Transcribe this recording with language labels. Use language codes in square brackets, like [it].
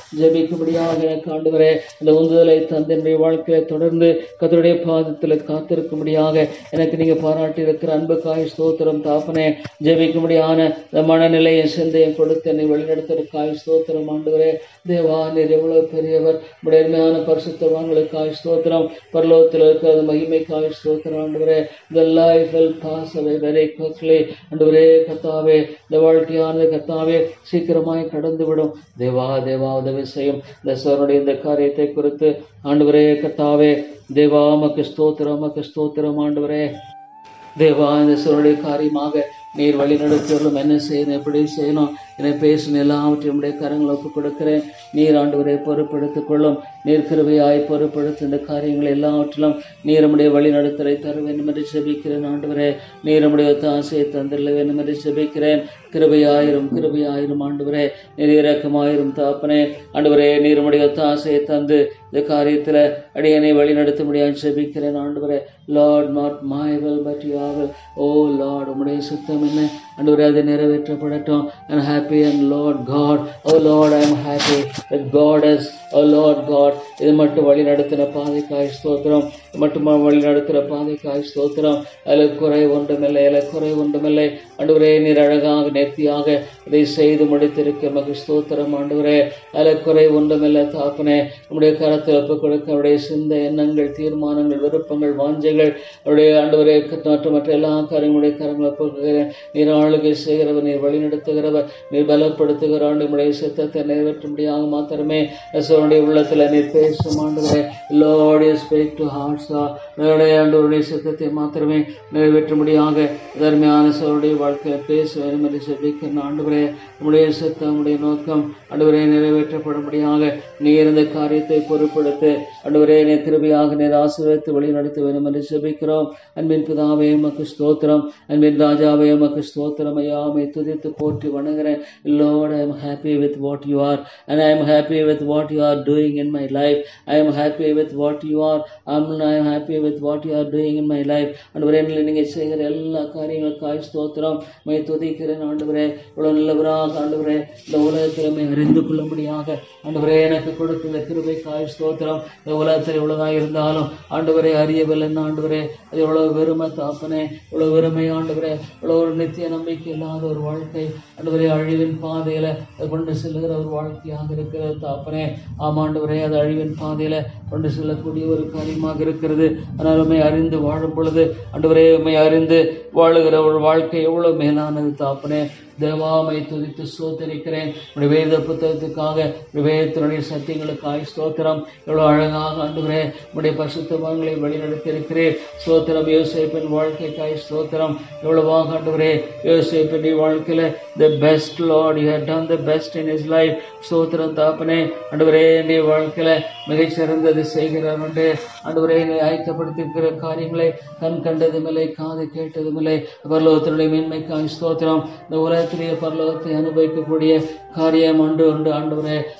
[ta] ஜெபிக்கும்படியாக எனக்கு ஆண்டவரே இந்த உந்துதலை தந்து என்னுடைய வாழ்க்கையில தொடர்ந்து கர்த்தருடைய பாதத்தில் காத்திருக்கும்படியாக எனக்கு நீங்க பாராட்டி இருக்கிற அன்புக்காக ஸ்தோத்திரம் தாப்பனே. ஜெபிக்கும்படியான இந்த மனநிலையை சிந்தையை கொடுத்து என்னை வழிநடத்துவதற்காக ஸ்தோத்திரம் ஆண்டவரே. தேவா நீர் எவ்வளவு பெரியவர். உடைமையான பரிசுத்தவான்களுக்காக ஸ்தோத்திரம். பரலோகத்தில் இருக்கிற மகிமைக்காக ஸ்தோத்திரம் ஆண்டவரே. [en] The life will pass away very quickly. [ta] ஆண்டவரே கர்த்தாவே இந்த வாழ்க்கையானது கர்த்தாவே சீக்கிரமாய் கடந்து விடும். தேவா உதவி செய்யும். இந்த சோருடைய இந்த காரியத்தை குறித்து ஆண்டவரே கர்த்தாவே தேவா உமக்கு ஸ்தோத்திரம் ஆண்டவரே. தேவா இந்த சோருடைய காரியமாக நீர் வழி நடத்தியவர்களும் என்ன செய்யணும், எப்படி செய்யணும் என பேசணும் எல்லாவற்றையும் உடைய கரங்களை ஒப்புக் கொடுக்கிறேன். நீர் ஆண்டவரை பொறுப்படுத்திக் கொள்ளும். நீர் கிருபையாய் பொறுப்படுத்த இந்த காரியங்கள் எல்லாவற்றிலும் நீர் நம்முடைய வழி நடத்தலை தர வேண்டும் என்று ஜெபிக்கிறேன் ஆண்டவரே. நீர் நம்முடைய ஆசையை தந்திர வேண்டும் என்று ஜெபிக்கிறேன். கிருபையாயிரும் ஆண்டவரே. நீர் இரக்கமாயிரும் தாப்பனே. ஆண்டவரே நீர் நம்முடைய ஆசையை தந்து இந்த காரியத்தில் அடியனை வழி நடத்த முடியாது ஜெபிக்கிறேன் ஆண்டவரே. [en] Lord, not my will but your will. O Lord, [ta] உம்முடைய சுத்தம் என்ன ஆண்டவரே, அது நிறைவேற்றப்படட்டும். [en] I'm happy and Lord God, oh Lord, I'm happy that God has, oh Lord God, [ta] இது மட்டும் வழி நடத்தின பாதைக்காய் ஸ்தோத்திரம். மட்டும் வழி நடத்துகிற பாதைக்காய் ஸ்தோத்திரம். அதில் குறை ஒன்றுமில்லை, அதில் குறை ஒன்றுமில்லை ஆண்டவரே. நீர் அழகாக நேர்த்தியாக இதை செய்து முடித்திருக்க மகிழ் ஸ்தோத்திரம் ஆண்டவரே. அதில் குறை ஒன்றுமில்லை தாப்பனே. நம்முடைய கரத்தில் ஒப்புக் கொடுக்க அவருடைய சிந்த எண்ணங்கள், தீர்மானங்கள், விருப்பங்கள், வாஞ்சைகள், அவருடைய ஆண்டவரே மற்ற எல்லா காரியங்களுடைய கரங்களை ஒப்புக்கிறேன். நீர் ஆளுகை செய்கிறவர், நீர் வழி நடத்துகிறவர், நீர் பலப்படுத்துகிற ஆண்டுடைய சித்தத்தை நிறைவேற்றும்படியாக மாத்திரமே அவருடைய உள்ளத்தில் நீர் பேசும் ஆண்டவரே. [en] Lord, you speak to hearts. [ta] ஆண்டவருடைய சித்தத்தை மாத்திரமே நிறைவேற்றும்படியாக தர்மையான சோருடைய வாழ்க்கையில் பேச வேண்டும் என்று ஜெபிக்கிறேன் ஆண்டவரே. நம்முடைய சித்தம், நம்முடைய நோக்கம் ஆண்டவரே நிறைவேற்றப்படும்படியாக நீர் இந்த காரியத்தை பொறுப்படுத்து ஆண்டவரே. நீர் கிருபையாக நீர் ஆசீர்வதித்து வழி நடத்த வேண்டும் என்று ஜெபிக்கிறோம். அன்பின் பிதாவே உமக்கு ஸ்தோத்திரம், அன்பின் ராஜாவே உமக்கு ஸ்தோத்திரம். ஐயா, உம்மை துதித்து போற்றி வணங்குகிறேன். [en] Lord, I am happy with what you are and I am happy with what you are doing in my life. I am happy with what you are. I am happy with what you are doing in my life. [ta] ஆண்டவரே, நீங்க செய்கிற எல்லா காரியங்களுக்காய் ஸ்தோத்திரம். உம்மை துதிக்கிறேன் ஆண்டவரே. இவ்வளவு நல்லவராக ஆண்டவரே இந்த உலகத்திலுமே அறிந்து கொள்ளும்படியாக ஆண்டவரே எனக்கு கொடுத்த கிருபைக்காய் ஸ்தோத்திரம். இந்த உலகத்தில் இவ்வளவுதான் இருந்தாலும் ஆண்டவரே அறியவில்லை ஆண்டவரே. அது எவ்வளவு வெறுமை தாப்பனே, இவ்வளவு வெறுமை ஆண்டவரே. இவ்வளவு ஒரு நித்திய நம்பிக்கை இல்லாத ஒரு வாழ்க்கை ஆண்டவரே, அழிவின் பாதையில கொண்டு செல்லுகிற ஒரு வாழ்க்கையாக இருக்கிறது தாப்பனே. ஆமாண்டவரே, அது அழிவின் பாதையில கொண்டு செல்லக்கூடிய ஒரு காரியமாக இருக்கிறது. ஆனால் உம்மை அறிந்து வாழும் பொழுது ஆண்டவரே, உம்மை அறிந்து வாழுகிற ஒரு வாழ்க்கை எவ்வளவு மேலானது தாப்பனே. தேவாமை துதித்து ஸ்தோத்தரிக்கிறேன். வேத புத்தகத்துக்காக வேதத்தினுடைய சத்தியங்களுக்காய் ஸ்தோத்திரம். எவ்வளவு அழகாக ஆண்டவரே உடைய பரிசுத்தவான்களை வழிநடத்தியிருக்கிறேன். ஸ்தோத்திரம். யோசேப்பின் வாழ்க்கைக்காய் ஸ்தோத்திரம். எவ்வளவாக ஆண்டவரே யோசேப்பின் வாழ்க்கையில [en] the best Lord, you have done the best in his life. [ta] ஸ்தோத்திரம் தாப்பனே. ஆண்டவரே, நீ வாழ்க்கையில மிகச்சிறந்தது செய்கிறார் என்று ஆண்டவரே நீ ஆயத்தப்படுத்தியிருக்கிற காரியங்களை கண் கண்டதுமில்லை, காது கேட்டதுமில்லை. பரலோகத்தினுடைய மேன்மைக்காய் ஸ்தோத்திரம். இந்த உலகத்திலேயே பரலோகத்தை அனுபவிக்கக்கூடிய காரியம் ஒன்று உண்டு ஆண்டவரே.